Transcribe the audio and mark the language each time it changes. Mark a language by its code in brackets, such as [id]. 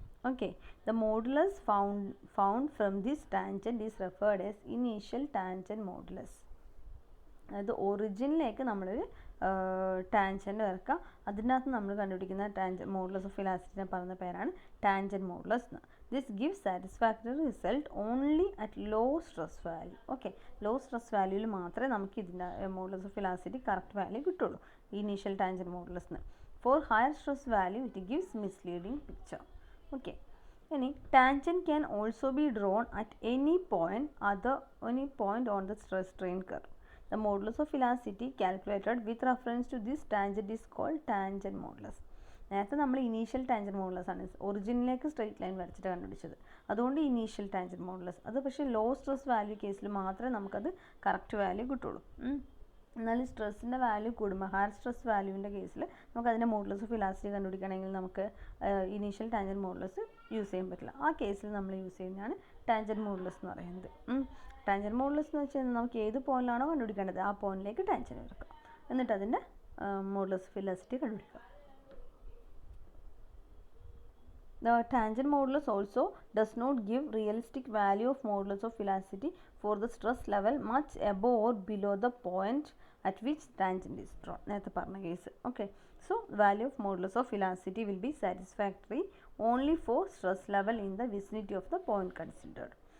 [en] Okay, the modulus found from this tangent is referred as initial tangent modulus. [ml] അതായത് ഒറിജിനിലേക്ക് നമ്മളൊരു tangent വരക്കുക. അതിനകത്ത് നമ്മൾ കണ്ടുപിടിക്കുന്ന മോഡുലസ് ഓഫ് ഇലാസ്റ്റിസിറ്റിനെ പറയുന്ന പേരാണ് ടാൻജൻറ്റ് മോഡുലസ് എന്ന്. [en] This gives satisfactory result only at low stress value. [ml] Okay, law stress വാല്യൂവിൽ മാത്രമേ നമുക്ക് ഇതിൻ്റെ modulus of elasticity correct value കിട്ടുള്ളൂ, initial tangent മോഡുലസിന്. [en] For higher stress value it gives misleading picture. Okay, any tangent can also be drawn at any point on the stress strain curve. The modulus of elasticity calculated with reference to this tangent is called tangent modulus. [ml] നേരത്തെ നമ്മൾ initial tangent modulus ആണ് ഒറിജിനിലേക്ക് straight line വരച്ചിട്ട് കണ്ടുപിടിച്ചത്, അതുകൊണ്ട് initial tangent modulus. അത് പക്ഷേ law stress value കേസിൽ മാത്രമേ നമുക്കത് കറക്റ്റ് വാല്യൂ കിട്ടുള്ളൂ. എന്നാൽ സ്ട്രെസ്സിൻ്റെ വാല്യൂ കൂടുമ്പോൾ ഹയർ സ്ട്രെസ് വാല്യൂവിൻ്റെ കേസിൽ നമുക്ക് അതിൻ്റെ മോഡുലസ് ഓഫ് ഇലാസ്റ്റിസിറ്റി കണ്ടുപിടിക്കണമെങ്കിൽ നമുക്ക് ഇനീഷ്യൽ ടാൻജൻറ്റ് മോഡുലസ് യൂസ് ചെയ്യാൻ പറ്റില്ല. ആ കേസിൽ നമ്മൾ യൂസ് ചെയ്യുന്നതാണ് ടാൻജൻറ്റ് മോഡുലസ് എന്ന് പറയുന്നത്. ടാൻജൻറ്റ് മോഡുലസ് എന്ന് വെച്ച് കഴിഞ്ഞാൽ നമുക്ക് ഏത് പോയിന്റിലാണോ കണ്ടുപിടിക്കേണ്ടത് ആ പോയിന്റിലേക്ക് ടാൻജൻറ്റ് എടുക്കുക, എന്നിട്ട് അതിൻ്റെ മോഡുലസ് ഓഫ് ഇലാസ്റ്റിസിറ്റി കണ്ടുപിടിക്കുക. [en] The tangent modulus also does not give realistic value of modulus of elasticity for the stress level much above or below the point at which tangent is drawn. [ml] നേരത്തെ പറഞ്ഞ case. [en] Okay, so value of modulus of elasticity will be satisfactory only for stress level in the vicinity of the point considered.